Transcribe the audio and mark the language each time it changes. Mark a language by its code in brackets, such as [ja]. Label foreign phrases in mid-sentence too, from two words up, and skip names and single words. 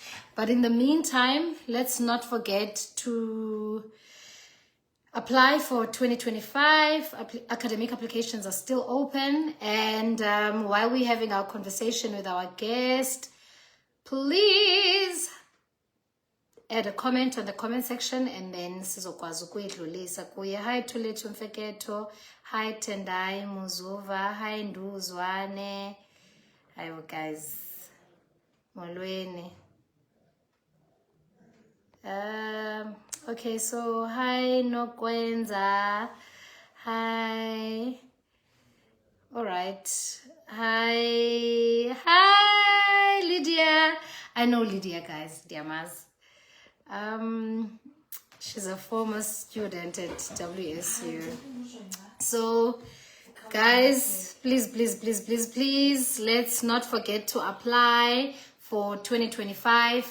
[en] But in the meantime, let's not forget to apply for 2025. Academic applications are still open. And while we're having our conversation with our guest, please add a comment on the comment section, and then [zu] sizokwazi ukuyidlulisa kuye. [en] Hi Thulethu Mfeketo. Hi Tendai Muzuva. Hi Nduzwane. Hi guys. Molweni. Okay, so hi Nokwenza. Hi. All right. Hi Lydia. I know Lydia, guys. Diamaz. She's a former student at WSU. So guys, please, let's not forget to apply for 2025.